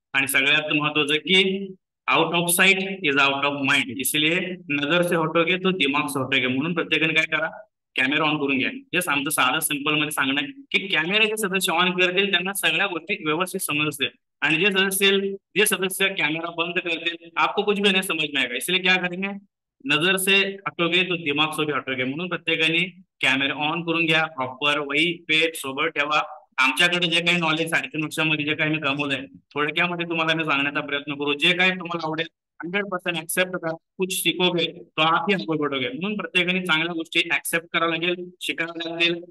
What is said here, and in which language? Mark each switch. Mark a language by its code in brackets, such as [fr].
[mr] आणि सगळ्यात महत्वाचं की [en] out of sight is out of mind, [hi] इसलिए नजर से हटोगे तो दिमाग से हटोगे. [mr] म्हणून प्रत्येकाने काय करा, कॅमेरा ऑन करून घ्या. जस्ट आमचं साधं सिंपल मध्ये सांगणं आहे की कॅमेरा जे सदस्य ऑन करतील त्यांना सगळ्या गोष्टी व्यवस्थित समजतील, आणि जे सदस्य कॅमेरा बंद करतील [hi] आपको कुछ भी नहीं समझ में आएगा. इसलिए क्या करेंगे, नजर से हटोगे तो दिमाग से भी हटोगे. [mr] म्हणून प्रत्येकाने कॅमेरा ऑन करून घ्या. प्रॉपर वही पेज सोबत ठेवा. आमच्याकडे जे काही नॉलेज 3.5 वर्षामध्ये जे काही मी कमवलंय थोडक्यामध्ये तुम्हाला मी सांगण्याचा प्रयत्न करू. जे काही तुम्हाला आवडेल 100% ऍक्सेप्ट करा. [hi] कुछ शिकोगे तो आप ही आगे बढ़ोगे. [mr] म्हणून प्रत्येकाने चांगल्या गोष्टी ऍक्सेप्ट करावं लागेल, शिकायला लागेल.